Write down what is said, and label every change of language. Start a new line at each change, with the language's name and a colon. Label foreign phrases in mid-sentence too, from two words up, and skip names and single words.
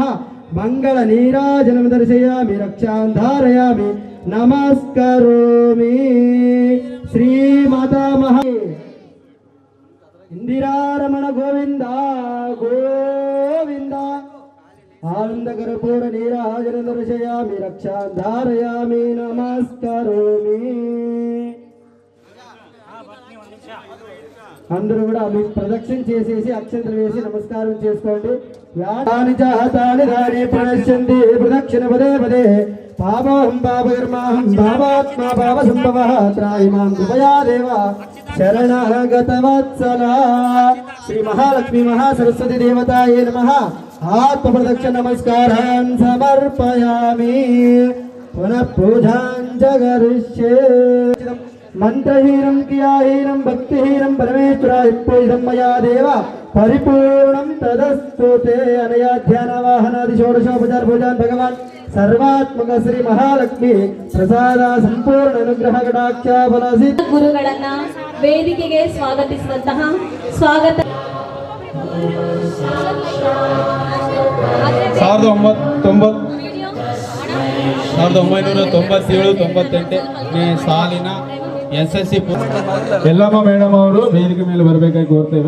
Sanskrit: मंगल नीराजनं दर्शयामि, रक्षां धारयामि, नमस्करोमि। श्री माता महा इंदिरारमण गोविंद गोविंद। आनंद कर्पूर नीराजनं दर्शयामि, रक्षां धारयामि, नमस्करोमि।
Telugu: అందరూ కూడా మీ ప్రదక్షిణ చేసేసి అక్షంతలు వేసి నమస్కారం చేసుకోండి.
Sanskrit: యాని చాతాని దాని ప్రణశ్యంతి ప్రదక్షిణ పదే పదే పాపం పాపకర్మాహం భావాత్మా పాప సంభవః త్రాయిమాం కృపయా దేవ శరణాగత వత్సల. శ్రీ మహాలక్ష్మి మహాసరస్వతి దేవతాయే నమః. ఆత్మ ప్రదక్షిణ నమస్కారాన్ సమర్పయామి. పునః పూజాం చ కరిష్యే. मंत्रहीनं क्रियाहीनं भक्तिहीनं परमेश्वराय पूजितं मया देव परिपूर्णं तदस्तु ते। अनया ध्यानवाहनादि षोडशोपचार पूजान् भगवान् सर्वात्मक श्री महालक्ष्मी प्रसाद संपूर्ण अनुग्रह कटाक्ष फलसि
Kannada: ಗುರುಗಳನ್ನ ವೇದಿಕೆಗೆ ಸ್ವಾಗತಿಸುವಂತಹ ಸ್ವಾಗತ. 1997-98ನೇ ಸಾಲಿನ SSC ಯಲ್ಲಮ್ಮ ಮೇಡಮ್ ಅವರು ವೇದಿಕೆ ಮೇಲೆ ಬರಬೇಕಾಗಿ ಕೋರ್ತೇವೆ.